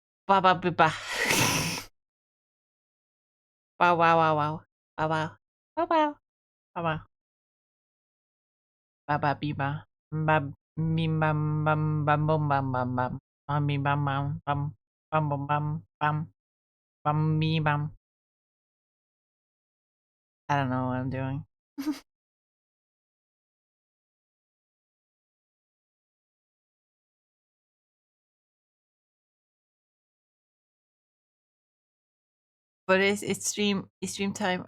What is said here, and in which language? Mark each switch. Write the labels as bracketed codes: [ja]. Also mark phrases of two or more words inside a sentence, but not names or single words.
[en] Ba ba ba ba. Wow wow wow wow. Wow wow. Wow wow. Wow wow. Ba ba bi ba. Bam bim bam bam bam bum bam bam bam. Bam bim bam bam bam bam bum bam bam bam me bam. I don't know what I'm doing. But it's stream time.